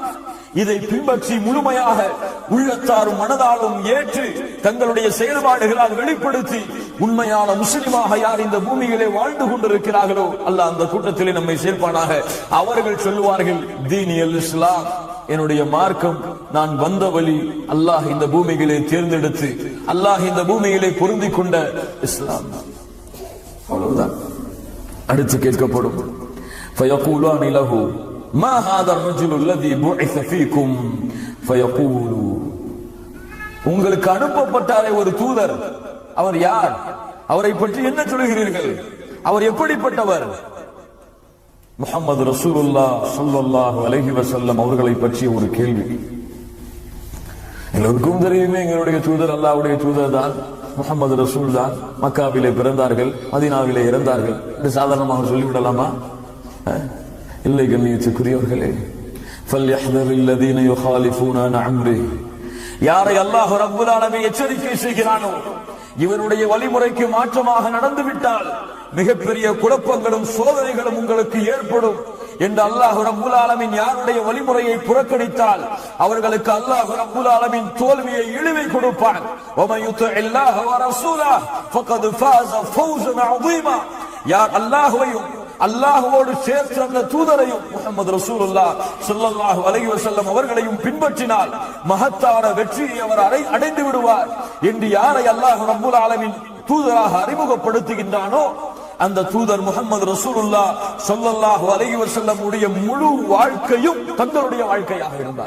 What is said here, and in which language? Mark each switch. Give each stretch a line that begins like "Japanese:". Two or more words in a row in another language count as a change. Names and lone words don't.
Tamil: இதை பின்பற்றி முழுமையாக உள்ளத்தாரும் மனதாலும் ஏற்று தங்களுடைய செயல்பாடுகளால் வெளிப்படுத்தி உண்மையான முஸ்லிமாக யார் இந்த பூமியிலே வாழ்ந்து கொண்டிருக்கிறார்களோ அல்லாஹ் அந்த கூட்டத்திலே நம்மை சேர்ப்பானாக. அவர்கள் சொல்லுவார்கள்,
Arabic: ديني الإسلام,
Tamil: என்னுடைய மார்க்கம், நான் வந்த வழி, அல்லாஹ் இந்த பூமியிலே தேர்ந்தெடுத்து அல்லாஹ் இந்த பூமியிலே பொருந்திக் கொண்ட இஸ்லாம். அவ்வளவுதான். அடுத்து கேட்கப்படும்,
Arabic: فيقولان له ما هذا الرجل الذي بعث فيكم فيقول,
Tamil: உங்களுக்கு அனுப்பப்பட்டாரே ஒரு தூதர், அவர் யார்? அவரை பற்றி என்ன சொல்கிறீர்கள்? அவர் எப்படிப்பட்டவர்? முஹம்மது
Arabic: رسول الله صلى الله عليه وسلم
Tamil: அவர்களை பற்றிய ஒரு கேள்வி. எல்லோருக்கும் தெரியுமே, எங்களுடைய தூதர் அல்லாஹ்வுடைய தூதர் தான், முஹம்மது ரசூல் தான். மக்காவிலே பிறந்தார்கள், மதீனாவிலே இறந்தார்கள் என்று சாதாரணமாக சொல்லிவிடலாமா? இல்லை கண்ணியத்துக்குரியவர்களே,
Arabic: فَلْيَحْذَرِ الَّذِينَ يُخَالِفُونَ عَنْ أَمْرِهِ,
Tamil: யாரை அல்லாஹ்
Arabic: رب العالمين
Tamil: எச்சரிக்கை செய்கிறானோ, இவருடைய வழிமுறைக்கு மாற்றமாக நடந்துவிட்டால் மிகப்பெரிய குழப்பங்களும் சோதனைகளும் உங்களுக்கு ஏற்படும் என்று அல்லாஹ்
Arabic: رب العالمين
Tamil: யாருடைய வழிமுறையை புறக்கணித்தால் அவர்களுக்கு அல்லாஹ்
Arabic: رب العالمين
Tamil: தோல்வியை இழிவை கொடுப்பான்.
Arabic: وَمَن يُطِعِ اللَّهَ وَرَسُولَهُ فَقَدْ فَازَ فَوْزًا عَظِيمًا,
Tamil: யார் அல்லாஹ்வையும் அல்லாஹ்வோடு சேர்த்து அந்த தூதரையும் முஹம்மது
Arabic: رسول الله صلى الله عليه وسلم
Tamil: அவர்களையும் பின்பற்றினால் மகத்தான வெற்றியை அவர் அடைந்து விடுவார் என்று யாரை அல்லாஹ்
Arabic: رب العالمين
Tamil: தூதராக அறிமுகப்படுத்துகின்றானோ அந்த தூதர் முஹம்மது
Arabic: رسول الله صلى الله عليه وسلم
Tamil: உடைய முழு வாழ்க்கையும் தங்களுடைய வாழ்க்கையாக இருந்தார்.